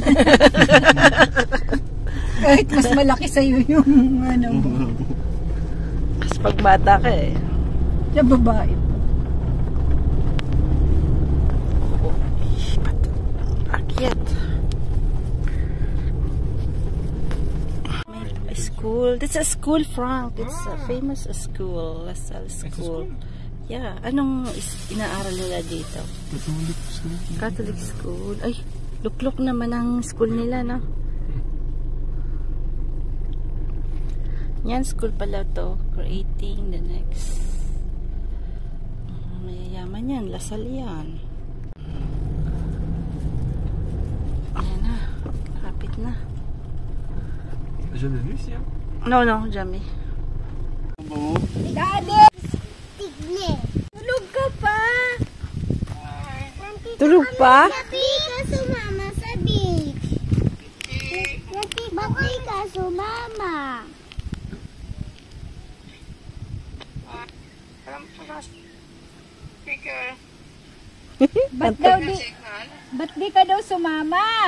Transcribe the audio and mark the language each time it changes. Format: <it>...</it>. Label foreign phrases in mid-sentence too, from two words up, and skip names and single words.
<tl>Kahit mas malaki sa'yo yung ano. Oo nga po. Kasi pag bata ka eh. Sa babae. Akyat. May school.</tl> <en>It's a school, Frank. It's a famous school. LaSalle School. Yeah.</en> <tl>Anong inaaral nila dito?</tl> <en>Catholic school. Catholic school.</en> <tl>Ay, luklok naman ang school nila, no? Yan, school pala to.</tl> <en>Creating the next.</en> <tl>Mayayaman yan. LaSalle yan. Ayan na. Kapit na.</tl> <fr>Jamais venu ici, hein? No, jamais.</fr> <tl>Daddy! Tulog ka pa! Tulog pa? Bakit ka sumama sa beach? Bakit ka sumama? Ba't di ka daw sumama?</tl>